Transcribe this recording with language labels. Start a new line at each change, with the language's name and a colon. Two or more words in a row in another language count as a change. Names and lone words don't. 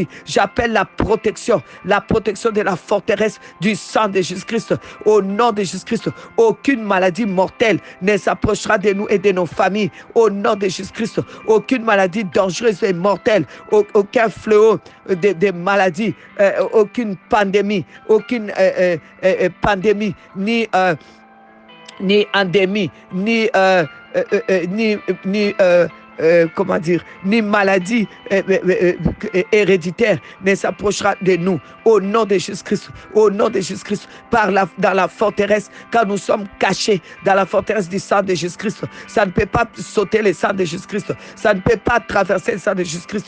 French: J'appelle la protection de la forteresse du sang de Jésus-Christ. Au nom de Jésus-Christ, aucune maladie mortelle ne s'approchera de nous et de nos familles. Au nom de Jésus-Christ, aucune maladie dangereuse et mortelle, aucun fléau de maladies, aucune pandémie, ni endémie, ni comment dire, ni maladie héréditaire ne s'approchera de nous. Au nom de Jésus-Christ, au nom de Jésus-Christ, dans la forteresse, quand nous sommes cachés dans la forteresse du sang de Jésus-Christ, ça ne peut pas sauter le sang de Jésus-Christ, ça ne peut pas traverser le sang de Jésus-Christ.